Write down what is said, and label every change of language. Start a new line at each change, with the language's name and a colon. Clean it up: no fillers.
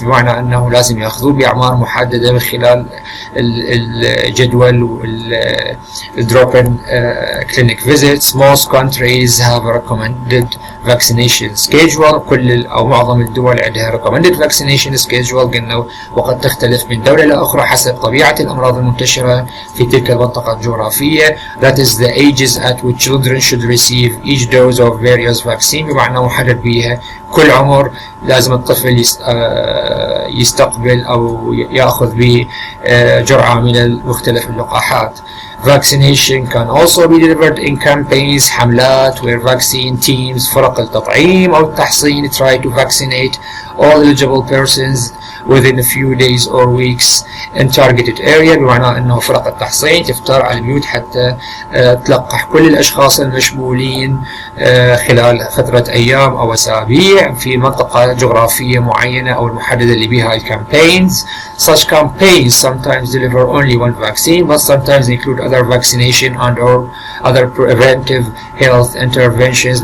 Arabic: بمعنى أنه لازم يأخذوه بأعمار محددة من خلال الجدول
English: drop-in clinic visits. Most countries have a recommended vaccination schedule.
Arabic: كل أو معظم الدول عندها
English: recommended vaccination schedule
Arabic: قلنا وقد تختلف من دولة لأخرى حسب طبيعة الأمراض المنتشرة في تلك المنطقة الجغرافية.
English: That is the ages at which children should receive each dose of various vaccines.
Arabic: بمعنى محدد بيها كل عمر لازم الطفل يستقبل أو يأخذ بجرعة من مختلف اللقاحات.
English: Vaccination can also be delivered in campaigns
Arabic: حملات
English: where vaccine teams
Arabic: فرق التطعيم أو التحصين
English: try to vaccinate all eligible persons within a few days or weeks in targeted area.
Arabic: بمعنى أنه فرق التحصين تفتر على البيوت حتى تلقح كل الأشخاص المشمولين خلال فترة أيام أو أسابيع التوزيع في منطقة جغرافية معينة أو المحددة اللي بها الكامبينز.
English: Such campaigns sometimes deliver only one vaccine, but sometimes include other vaccination and or other preventive health interventions.